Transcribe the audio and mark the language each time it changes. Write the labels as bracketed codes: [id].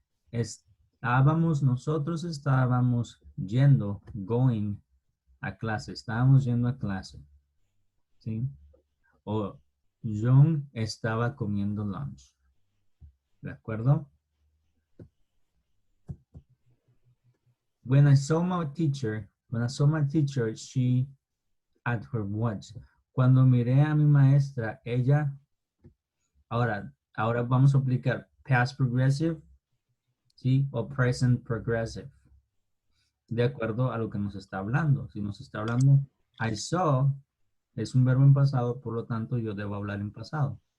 [es] Nosotros estábamos yendo, [en] going [es] a clase, estábamos yendo a clase, ¿sí? O John estaba comiendo lunch, ¿de acuerdo? [en] When I saw my teacher, she at her watch. [es] Cuando miré a mi maestra, ella, ahora vamos a aplicar past progressive, ¿sí? O present progressive. De acuerdo a lo que nos está hablando. Si nos está hablando, [en] I saw, [es] es un verbo en pasado, por lo tanto yo debo hablar en pasado.